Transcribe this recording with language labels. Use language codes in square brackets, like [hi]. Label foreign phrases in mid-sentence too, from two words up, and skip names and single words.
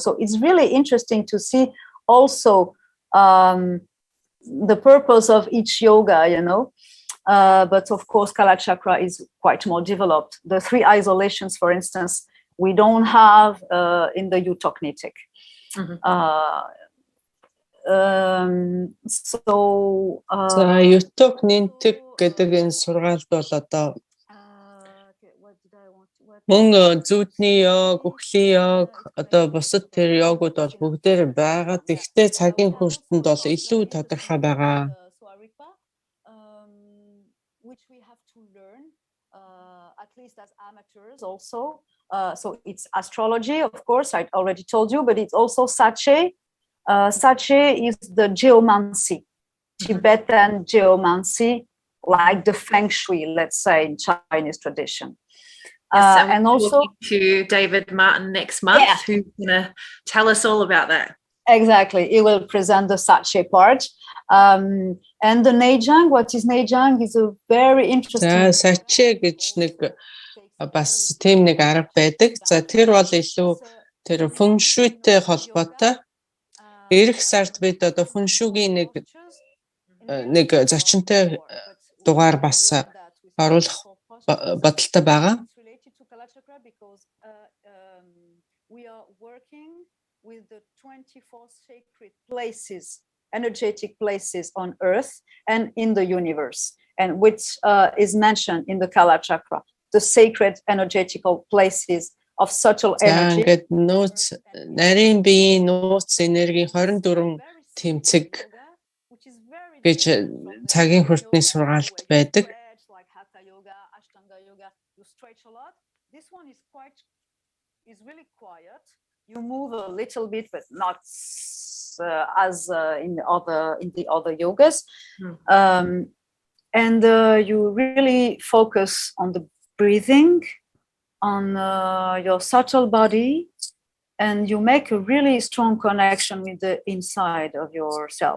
[en] So it's really interesting to see also the purpose of each yoga, you know. But of course, Kala Chakra is quite more developed. The 3 isolations, for instance, we don't have in the Eutocnitic. [mn] За Eutocnitic гэдэг энэ сургаалд бол одоо мөн зүудний йог, үхлийн йог, одоо бусад тэр йогууд бол бүгдээр байгаа. Гэхдээ цагийн хүртэнд бол илүү тодорхой байгаа. [en] Which we have to learn, at least as amateurs also. So it's astrology, of course, I already told you, but it's also Sache. Sache is the geomancy, Tibetan geomancy, like the feng shui, let's say, in Chinese tradition. And also to David Martin next month, who's going to tell us all about that. Exactly, he will present the Sache part. And the Neijang, what is Neijang is a very interesting. [mn] За Sache гэж нэг бас тийм нэг арга байдаг. За тэр бол илүү тэр фэн шуйтэй холбоотой. Ирэх сард бид одоо фэн шугийн нэг зочинтой дугаар бас оруулах бодолтой байгаа. [en] We are working with the 24 sacred places, energetic places on Earth and in the universe, and which is mentioned in the Kala Chakra, the sacred energetical places of subtle energy. [mn] За ингээд нууц нарийн биеийн нууц энергийн 24 тэмцэг гэж цагийн хүртний сургаалт байдаг. [en] This one is really quiet. You move a little bit, but not as in the other yogas. And you really focus on the breathing, on your subtle body, and you make a really strong connection with the inside of yourself.